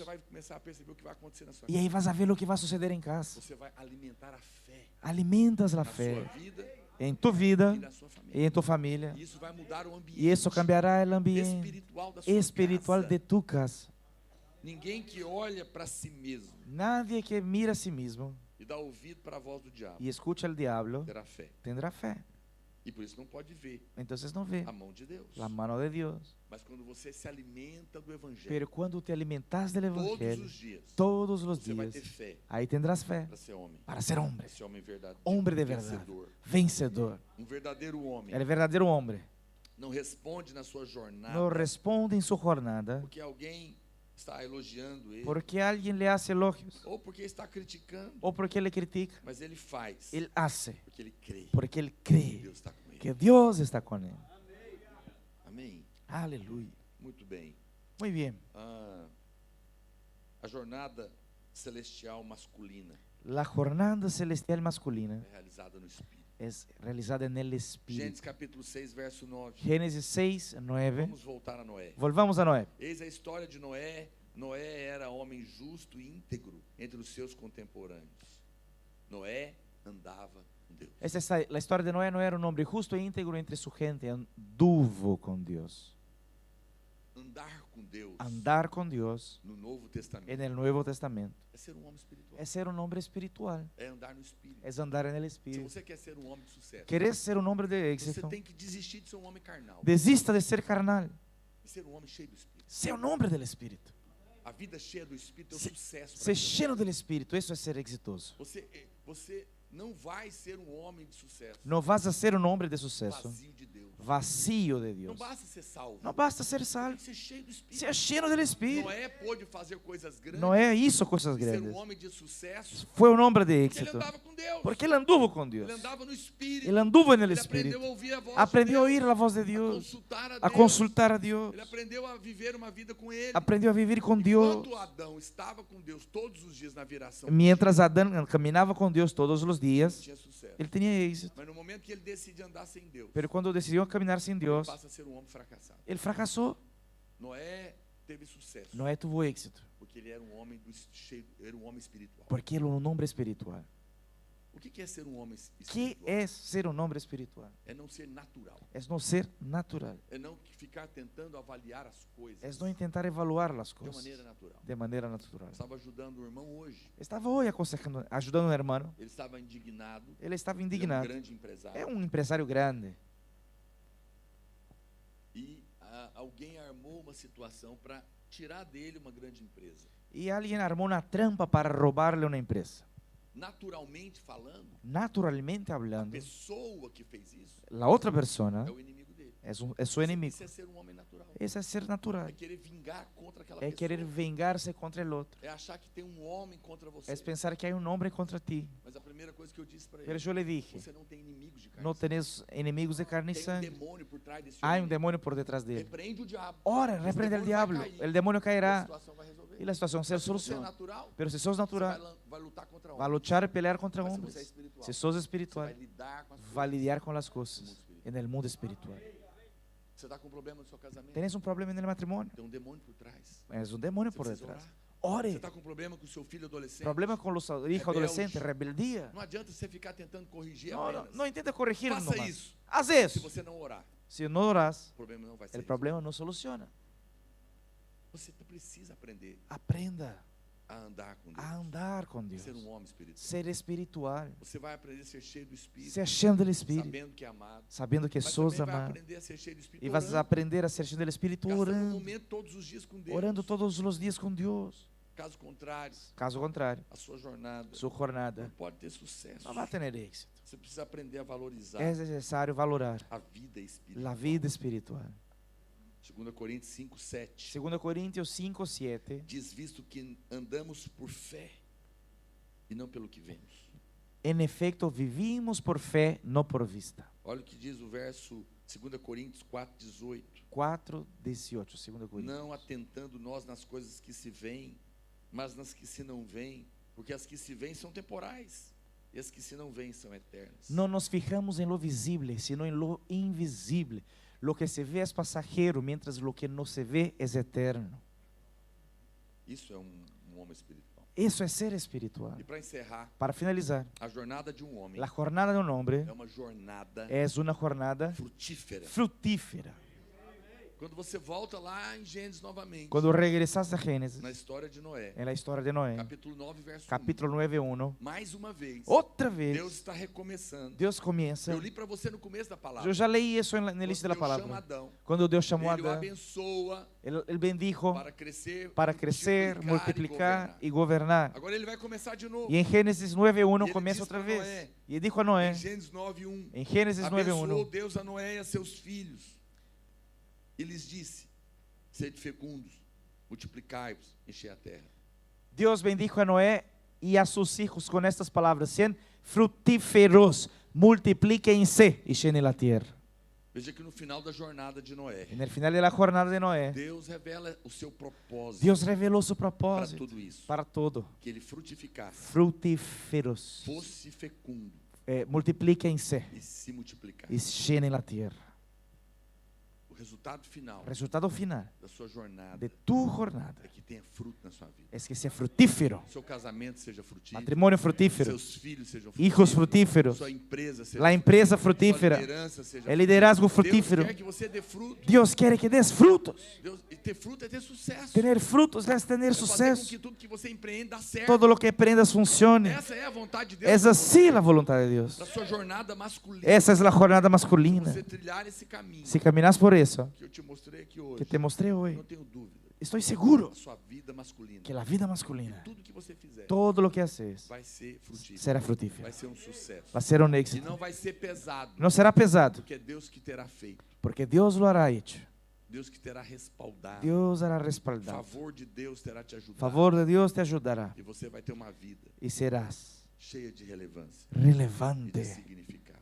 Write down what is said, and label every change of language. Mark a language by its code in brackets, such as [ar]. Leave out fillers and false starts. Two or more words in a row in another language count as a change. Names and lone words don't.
[pt] você vai começar a perceber o que vai acontecer na sua E casa. aí [es] vas a ver [pt] o que vai suceder em casa. Você vai alimentar a fé [es] Alimentas a [pt] na [es] fé [pt] sua vida [es] em tu vida [pt] e na sua e família. [es] em tu família. [pt] E isso vai mudar o ambiente [es] E isso cambiará o ambiente [pt] espiritual da sua [es] espiritual [pt] casa. [es] de tu casa. [pt] Ninguém que olha para si mesmo [es] Nadie que mira a si mismo [pt] e dá ouvido para a voz do diabo [es] e escucha al diablo [pt] terá fé. [es] tendrá fé. [pt] E por isso não pode ver [es] Entonces no ve [pt] a mão de Deus. [es] la mano de Dios. [pt] Mas quando você se alimenta do Evangelho [es] Pero cuando te alimentas del [pt] todos [es] evangelio [pt] os dias, [es] todos los [pt] você vai [es] días, [pt] ter fé [es] ahí tendrás fe [pt] para ser homem. [es] para ser hombre, [pt] Para ser homem verdadeiro. [es] hombre de verdad, [pt] Vencedor. [es] vencedor. [pt] Um verdadeiro homem [es] El verdadero hombre [pt] não responde na sua jornada [es] no responde en su jornada [pt] porque alguém está elogiando ele [es] porque alguien le hace elogios [pt] ou porque está criticando, [es] o porque le critica. [pt] mas ele faz [es] Él hace [pt] porque ele crê [es] porque él que cree [pt] Deus está com ele. [es] que Dios está con él. [pt] Amém? [es] Aleluya. [pt] Muito bem. [es] Muy bien. [pt] A jornada celestial masculina [es] La jornada celestial masculina [pt] é realizada no Espírito. [es] es realizada en el Espíritu. [pt] Gênesis capítulo 6, verso 9. [es] Génesis 6, 9. [pt] Vamos voltar a Noé. [es] Volvamos a Noé. [pt] Eis a história de Noé. Noé era homem justo e íntegro entre os seus contemporâneos. Noé andava com Deus. [es] Esta es la historia de Noé. Noé era un hombre justo e íntegro entre su gente. Anduvo con Dios. [pt] Andar com Deus [es] Andar con Dios [pt] no Novo Testamento [es] en el Nuevo Testamento [pt] é ser um homem espiritual. [es] es ser un hombre espiritual. [pt] É andar no Espírito. [es] Es andar en el [pt] Se [es] Espíritu. [pt] você quer ser um homem de sucesso, [es] ¿Querés ser un hombre de [pt] você [es] éxito? [pt] tem que desistir de ser um homem carnal [es] Desista de ser carnal. [pt] e ser um homem cheio do Espírito. [es] Sea un hombre del Espíritu. [pt] A vida cheia do Espírito é um sucesso. pra [es] Ser [pt] você. [es] lleno del Espíritu. Eso es ser exitoso. [pt] Você não vai ser um homem de sucesso [es] No vas a ser un hombre de suceso [pt] vazio de Deus. [es] vacío de [pt] Não [es] Dios. [pt] basta ser salvo. [es] No basta ser [pt] Tem [es] salvo. [pt] que ser cheio do Espírito. [es] Sea lleno del Espíritu. [pt] Noé pôde fazer coisas grandes. [es] Noé hizo cosas [pt] Ser um [es] grandes. [pt] homem de sucesso. [es] Fue un hombre de [pt] Porque ele [es] éxito. [pt] andava com Deus. [es] Porque él anduvo con Dios. [pt] Ele andava no Espírito. [es] Él anduvo en el [pt] Ele aprendeu [es] Espíritu. [pt] a ouvir a voz [es] Aprendió a [pt] de [es] oír [pt] Deus, [es] la voz de [pt] a [es] Dios. [pt] consultar a [es] A [pt] Deus. [es] consultar a Dios. [pt] Ele aprendeu a viver uma vida com Ele. [es] Aprendió a vivir con Dios. [pt] Enquanto Adão estava com Deus todos os dias na viração, [es] Mientras Adán caminaba con Dios todos los días, [pt] tinha sucesso. [es] él tenía éxito. [pt] Mas no momento que ele decide andar sem Deus, [es] Pero cuando decidió caminar sin Dios, [pt] passa a ser um homem fracassado. [es] él fracasó. [pt] Noé teve sucesso [es] Noé tuvo éxito. [pt] porque ele era um homem era um homem espiritual. [es] Porque él era un hombre espiritual. [pt] O que é ser um homem [es] ¿Qué espiritual? es ser un hombre espiritual? [pt] É não ser natural. [es] Es no ser natural. [pt] É não ficar tentando avaliar as coisas [es] Es no intentar evaluar las [pt] de [es] cosas [pt] maneira natural. [es] de manera natural. [pt] Estava ajudando o irmão hoje. [es] Estaba hoy ayudando a un hermano. [pt] Ele estava indignado. [es] Él estaba [pt] Ele é um [es] indignado. [pt] grande empresário. [es] Es un empresario grande. [pt] E alguém armou uma situação para tirar dele uma grande empresa. [es] Y alguien armó una trampa para robarle una empresa. [pt] Naturalmente falando, [es] Naturalmente [pt] a [es] hablando, [pt] pessoa que fez isso [es] la otra persona [pt] é o inimigo dele. [es] es su enemigo. [pt] Isso é ser um homem natural. [es] Ese es ser natural. [pt] É querer vingar contra aquela [es] Es [pt] pessoa. [es] querer vengarse contra el otro. [pt] É achar que tem um homem contra você. [es] Es pensar que hay un hombre contra ti. [pt] Mas a primeira coisa que eu disse para [es] Pero [pt] ele, [es] yo le dije, [pt] você não tem inimigos de carne. [es] no tenés enemigos de carne y [pt] Tem um [es] sangre. [pt] demônio por trás desse [es] Hay [pt] homem. [es] un demonio por detrás de él. [pt] Repreende o diabo. [es] Ora, [pt] Esse [es] reprende al [pt] demônio vai [es] diablo. [pt] cair. [es] El demonio [pt] E a [es] caerá [pt] situação vai resolver. [es] y la situación se [pt] Mas se você é [es] soluciona. [pt] natural, [es] Pero si sos [pt] você [es] natural, [pt] vai lutar contra [es] va a [pt] homens. [es] luchar y pelear contra [pt] Mas se você é [es] hombres. [pt] espiritual, [es] Si sos [pt] você [es] espiritual, [pt] vai lidar com as [es] va a [pt] coisas. [es] lidiar con las cosas en el mundo espiritual. [pt] Você está com problema no seu casamento? [es] ¿Tenés un problema en el matrimonio? [pt] Tem um demônio por trás. [es] Es un demonio [pt] Você [es] por [pt] precisa [es] detrás. [pt] orar. Você [es] Ore. [pt] está com problema com o seu filho adolescente? [es] Problema con los hijos adolescentes, rebeldía. [pt] Não adianta você ficar tentando corrigir [es] No, no, [pt] apenas. [es] no intentes corregir [pt] Faça [es] nomás. [pt] isso. [es] Haz [pt] Se [es] eso. [pt] você não orar, [es] Si no oras, [pt] o problema não vai ser [es] el problema no soluciona. [pt] resolvido. Você precisa aprender [es] Aprenda [pt] a andar com Deus. [es] a andar con Dios. [pt] Ser um homem espiritual. [es] Ser espiritual. [pt] Você vai aprender a ser cheio do Espírito. [es] Ser cheio del Espíritu. [pt] Sabendo que é amado. [es] Sabiendo que [pt] Mas [es] sos [pt] também vai [es] amado. [pt] aprender a ser cheio do Espírito [es] Y vas a [pt] orando. [es] aprender a ser lleno del Espíritu [pt] Gastando um [es] orando. [pt] momento todos os dias com Deus. [es] Orando todos los días con Dios. [pt] Caso contrário, [es] Caso contrario, [pt] a sua jornada [es] su [pt] não [es] jornada [pt] pode ter sucesso. [es] no va a tener éxito. [pt] Você precisa aprender a valorizar [es] Es necesario valorar [pt] a vida espiritual. [es] la vida espiritual. [pt] 2 Coríntios 5:7 [es] 2 Corintios 5, 7. [pt] diz: visto que andamos por fé e não pelo que vemos. [es] En efecto, vivimos por fe, no por vista. [pt] Olha o que diz o verso 2 Coríntios 4:18. [es] 4, 18, 2 Corintios. [pt] Não atentando nós nas coisas que se veem, mas nas que se não veem, porque as que se veem são temporais e as que se não veem são eternas. [es] No nos fijamos en lo visible, sino en lo invisible. Lo que se ve es pasajero, mientras lo que no se ve es eterno. [pt] Isso é um homem espiritual. [es] Eso es ser espiritual. [pt] E para encerrar, [es] Para finalizar, [pt] a jornada de um homem [es] la jornada de un hombre [pt] é uma jornada [es] es una jornada [pt] frutífera. [es] fructífera. [pt] Quando você volta lá em Gênesis novamente, [es] Cuando regresas a Génesis, [pt] na história de Noé, [es] en la historia de Noé, [pt] capítulo 9, verso 1, [es] capítulo 9, 1, [pt] mais uma vez, [es] otra [pt] Deus [es] vez, [pt] está recomeçando. [es] Dios comienza. [pt] Eu li para você no começo da palavra. [es] Yo ya leí eso en el inicio de la [pt] Quando Deus chama [es] palabra. [pt] Adão, [es] Cuando Dios llamó a [pt] ele o [es] Adán, [pt] abençoa [es] él bendijo [pt] para crescer, multiplicar e [es] y gobernar. [pt] Agora ele vai começar de novo. [es] Y en Génesis 9:1 Y él comienza dice otra para vez. Noé, Y dijo a Noé, [pt] Em Gênesis 9:1, [es] en Génesis [pt] abençoou [es] 9:1, [pt] Deus a Noé e a seus filhos e lhes disse: sede fecundos, multiplicai-vos, enchei a terra. [es] Dios bendijo a Noé y a sus hijos con estas palabras: sean fructíferos, multiplíquense y llenen la tierra. [pt] Veja que no final da jornada de Noé, [es] En el final de la jornada de Noé, [pt] Deus revela o seu propósito [es] Dios reveló su [pt] para [es] propósito [pt] tudo isso, [es] para todo. [pt] que ele frutificasse, [es] Fructíferos, [pt] fosse fecundo [es] multiplíquense [pt] e se multiplicasse. [es] y llenen la tierra. [pt] O resultado final [es] Resultado final [pt] da sua jornada [es] de tu jornada [pt] é que tenha fruto na sua vida. [es] es que sea fructífero, [pt] Seu casamento seja frutífero, [es] matrimonio fructífero, [pt] seus filhos sejam [es] hijos [pt] frutíferos, [es] fructíferos, [pt] sua empresa seja [es] la empresa [pt] sua [es] fructífera, [pt] liderança seja [es] el liderazgo [pt] frutífero. [es] fructífero. [pt] Deus quer que você dê fruto. [es] Dios quiere que des frutos. [pt] E ter fruto é ter sucesso. [es] Tener frutos es tener [pt] É fazer com [es] suceso. [pt] que tudo que você empreende dá certo. [es] Todo lo que aprendas funcione. [pt] Essa é a vontade de Deus. [es] Es así la voluntad de Dios. [pt] Da sua jornada masculina. [es] Esa es la jornada masculina. [pt] Você trilhar esse caminho [es] Si caminas por eso [pt] que eu te mostrei aqui hoje. [es] que te mostré [pt] Não [es] hoy, [pt] tenho dúvida. [es] estoy seguro [pt] A sua vida masculina. [es] que la vida masculina, [pt] Tudo que você fizer [es] todo lo que haces, [pt] vai ser frutífero. [es] será [pt] Vai [es] fructífero. [pt] ser um sucesso. [es] Va a ser un [pt] E [es] éxito. [pt] não vai ser pesado. [es] No será pesado, [pt] Porque é Deus que terá feito. [es] porque Dios lo hará hecho. [pt] Deus que terá respaldado. [es] Dios hará [pt] O [es] respaldado. [pt] favor de Deus terá te ajudado. [es] Favor de Dios te ayudará [pt] E você vai ter uma vida [es] y serás [pt] cheia de relevância e de [es] relevante [pt] significado.